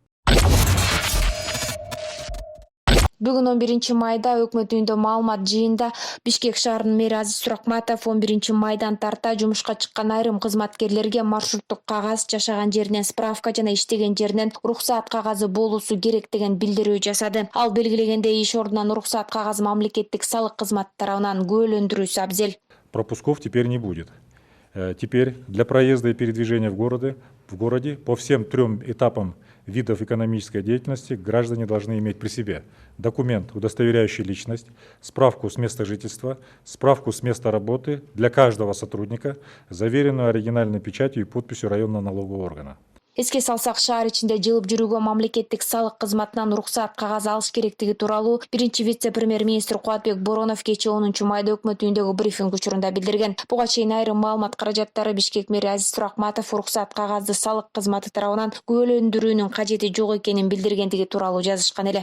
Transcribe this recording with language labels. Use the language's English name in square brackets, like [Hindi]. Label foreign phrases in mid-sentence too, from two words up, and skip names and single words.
[Kyrgyz] Бүгүн 11-майда өкмөт үйүндө маалымат жыйында Бишкек шаарынын мэри Азиз Суракматов 11-майдан тарта жумушка чыккан айрым кызматкерлерге маршруттук кагаз, жашаган жеринен справка жана иштеген жеринен уруксаат кагазы болуусу керек деген билдирүү жасады. Ал белгилегендей иш ордунан уруксаат кагазы мамлекеттик салык кызматы тарабынан күбөлөндүрүүсү абзел. [Russian] Пропусков теперь не будет. Теперь для проезда и передвижения в городе по всем 3 этапам видов экономической деятельности граждане должны иметь при себе документ, удостоверяющий личность, справку с места жительства, справку с места работы для каждого сотрудника, заверенную оригинальной печатью и подписью районного налогового органа. [Kyrgyz] Эске салсак, шаар ичинде жылып жүрүүгө мамлекеттик салык кызматынан уруксаат кагаз алыш керектиги тууралуу биринчи вице-премьер-министр Кубатбек Боронов кечээ 10 майда өкмөт үйүндөгү брифинг учурунда билдирген. Буга чейин айрым маалымат каражаттары Бишкек мэри Азиз Суракматов уруксаат кагазды салык кызматы тарабынан күбөлөндүрүүнүн кажети жок экенин билдиргендиги тууралуу жазышкан эле.